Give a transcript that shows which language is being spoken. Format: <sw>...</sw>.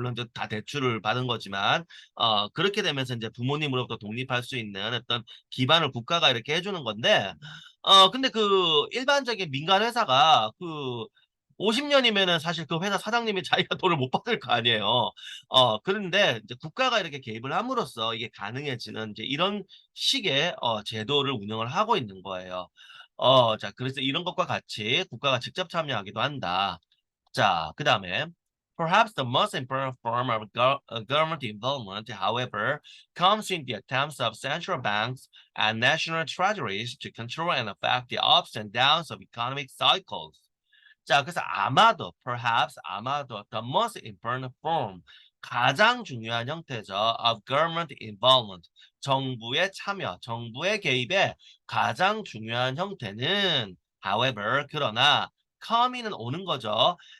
<ko>물론 이제 다 대출을 받은 거지만 그렇게 되면서 이제 부모님으로부터 독립할 수 있는 어떤 기반을 국가가 이렇게 해주는 건데 근데 그 일반적인 민간 회사가 그 50년이면은 사실 그 회사 사장님이 자기가 돈을 못 받을 거 아니에요. 그런데 이제 국가가 이렇게 개입을 함으로써 이게 가능해지는 이제 이런 식의 제도를 운영을 하고 있는 거예요. 자, 그래서 이런 것과 같이 국가가 직접 참여하기도 한다. 자, 그다음에</ko> <en>perhaps the most important form of government involvement, however, comes in the attempts of central banks and national treasuries to control and affect the ups and downs of economic cycles.</en> <ko>자, 그래서 아마도 the most important form, 가장 중요한 형태죠.</ko> <en>of government involvement,</en> <ko>정부의 참여, 정부의 개입의 가장 중요한 형태는 however, 그러나 come이는 오는 거죠.</ko>